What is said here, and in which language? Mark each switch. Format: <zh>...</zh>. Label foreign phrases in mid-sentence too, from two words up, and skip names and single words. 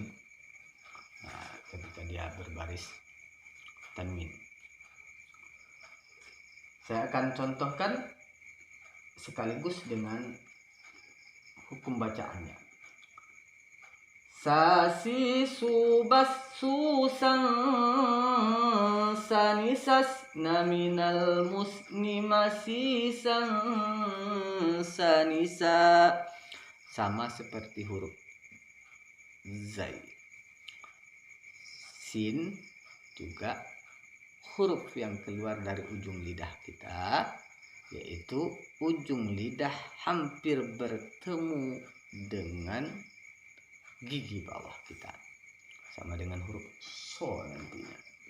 <id>Ketika dia berbaris tanwin. Saya akan contohkan sekaligus dengan hukum bacaannya. Sasi subas susang sanisas naminal musni masih sang sanisa, sama seperti huruf zai. Sin juga huruf yang keluar dari ujung lidah kita, yaitu ujung lidah hampir bertemu dengan gigi bawah kita, sama dengan huruf so nantinya.</id>